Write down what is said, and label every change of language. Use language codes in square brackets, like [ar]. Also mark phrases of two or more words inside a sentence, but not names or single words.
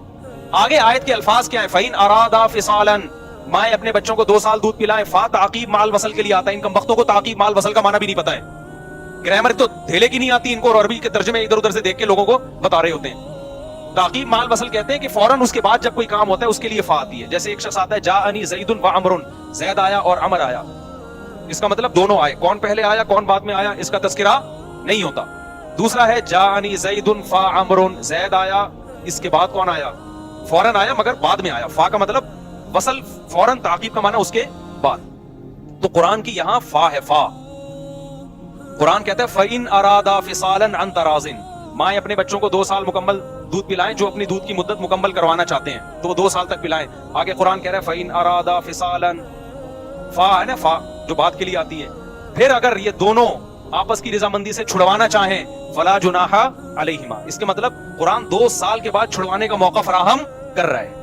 [hi] आगे आयत के अल्फाज क्या है? [ar] فإن أرادا فصالا, [hi] माए अपने बच्चों को 2 साल दूध पिलाएं। फा [ar] تعقيب مع الوصل [hi] के लिए आता है। इन कमबख्तों को [ar] تعقيب مع الوصل [hi] का माना भी नहीं पता है, ग्रामर तो धेले की नहीं आती इनको, और अरबी के तर्जुमे इधर उधर से देख के लोगों को बता रहे होते हैं। [ar] تعقيب مع الوصل [hi] कहते हैं कि फौरन उसके बाद जब कोई काम होता है उसके लिए फा आती है। जैसे एक शख्स आता है [ar] جاءني زيد وعمرو, [hi] ज़ैद आया और अमर आया, इसका मतलब दोनों आए, कौन पहले आया कौन बाद में आया इसका तज़किरा नहीं होता। दूसरा है [ar] جاءني زيد فعمرو, [hi] ज़ैद आया इसके बाद कौन आया, फौरन आया मगर बाद में आया। फा का मतलब वसल, फौरन, ताकीब का माना उसके बाद। तो कुरान की यहां फा है, फा। कुरान कहता है [ar] فإن أرادا فصالا عن تراض, [hi] माए अपने बच्चों को 2 साल मुकम्मल दूध पिलाएं जो अपनी दूध की मुद्दत मुकम्मल करवाना चाहते हैं, तो 2 साल तक पिलाएं। आगे कुरान कह रहा है [ar] فإن أرادا فصالا, [hi] फा है ना, फा जो बात के लिए आती है। फिर अगर ये दोनों आपस की रजामंदी से छुड़वाना चाहें, [ar] فلا جناح عليهما, [hi] इसके मतलब कुरान 2 साल के बाद छुड़वाने का मौका फराहम कर रहा है।